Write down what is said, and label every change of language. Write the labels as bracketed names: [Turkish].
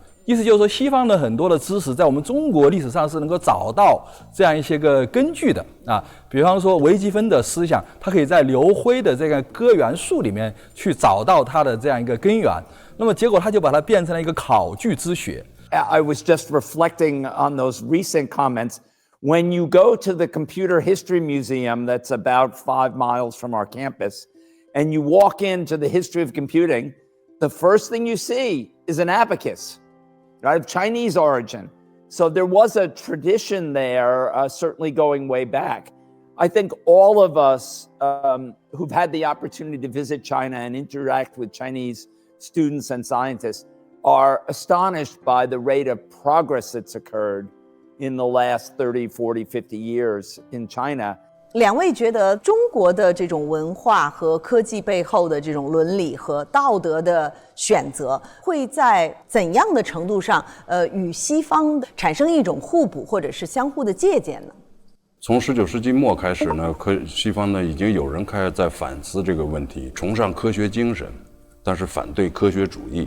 [Chinese] 意思就是说，西方的很多的知识在我们中国历史上是能够找到这样一些个根据的比方说微积分的思想，它可以在刘辉的这个歌元素里面去找到它的这样一个根源。那么结果他就把它变成了一个考据之学。 [English] I was just reflecting on those recent comments. When you go to the Computer History Museum that's about 5 miles from our campus, and you walk into the history of computing, the first thing you see is an abacus, right, of Chinese origin. So there was a tradition there, certainly going way back. I think all of us who've had the opportunity to visit China and interact with Chinese students and scientists are astonished by the rate of progress that's occurred in the last 30, 40, 50 years in China. [Chinese] 两位觉得中国的这种文化和科技背后的这种伦理和道德的选择，会在怎样的程度上，与西方产生一种互补或者是相互的借鉴呢？从19世纪末开始呢，西方呢已经有人开始在反思这个问题，崇尚科学精神，但是反对科学主义。